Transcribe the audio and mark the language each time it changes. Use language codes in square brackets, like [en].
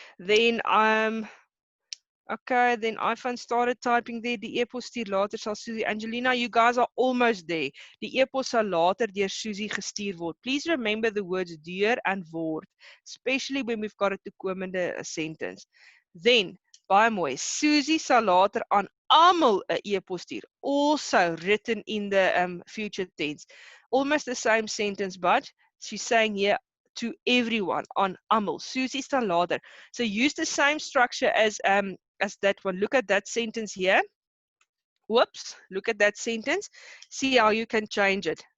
[en] Then okay, then iPhone started typing there. [af] Die e-pos stuur later sal Susie. Angelina, [en] you guys are almost there. [af] Die e-pos sal later deur Susie gestuur word. [en] Please remember the words deur and word, especially when we've got a toekomende sentence. [af] Then, baie mooi, Susie sal later aan almal 'n e-pos stuur. [en] Also written in the future tense. Almost the same sentence, but she's saying here to everyone on almal. [af] Susie sal later. [en] So use the same structure as that one. Look at that sentence here. Whoops, look at that sentence. See how you can change it.